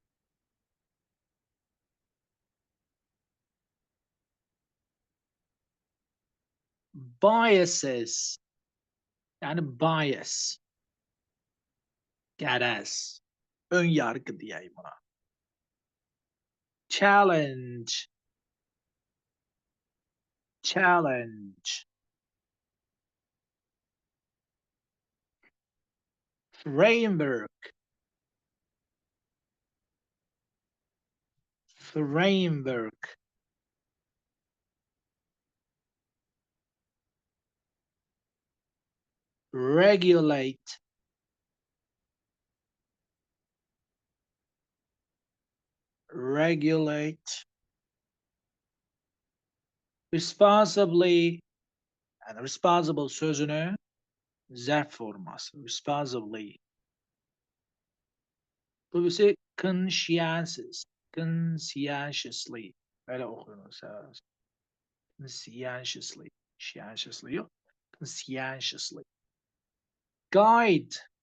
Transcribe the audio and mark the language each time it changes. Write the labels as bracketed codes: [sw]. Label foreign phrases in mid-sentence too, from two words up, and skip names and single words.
[az] Biases. Yəni bias. Qərəz. Ön yargı deyək buna. Challenge. Challenge. Framework. Framework. Regulate. Regulate. Responsibly. Yəni responsible sözünü zərf forması. Responsibly. Bu birisi conscientious. Conscientiously. Belə oxuyunuz. Conscientiously. Conscientiously yox. Conscientiously. Guide.